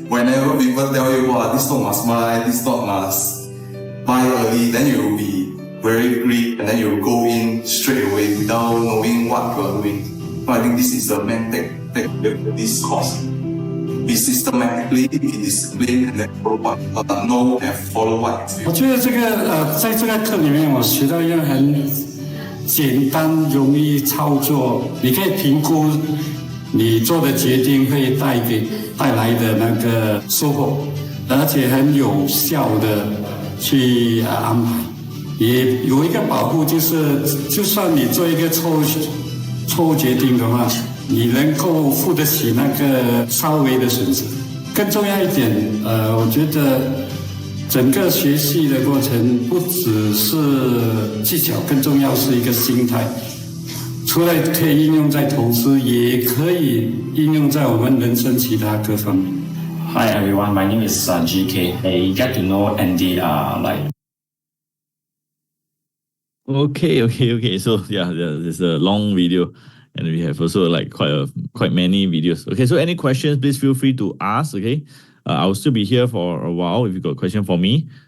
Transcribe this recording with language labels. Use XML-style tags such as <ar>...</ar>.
<en>Whenever people tell you, wow, this stock must buy, this stock must buy early, then you will be very greedy, and then you will go in straight away without knowing what you are doing. So I think this is the main take this course. Be systematically, be disciplined, and then follow what know and follow what.</en> <zh>我觉得在这个课里面，我学到一个很简单、容易操作，你可以评估你做的决定会带来的那个收获，而且很有效的去安排。也有一个保护，就是就算你做一个错误决定的话，你能够付得起那个稍微的损失。更重要一点，我觉得整个学习的过程不只是技巧，更重要是一个心态。除了可以应用在投资，也可以应用在我们人生其他各方面。</zh> <en>Hi everyone, my name is GK. I get to know Andy like. Okay. So yeah, there's a long video, and we have also like quite many videos. Okay, so any questions, please feel free to ask. Okay, I will still be here for a while if you got a question for me.</en>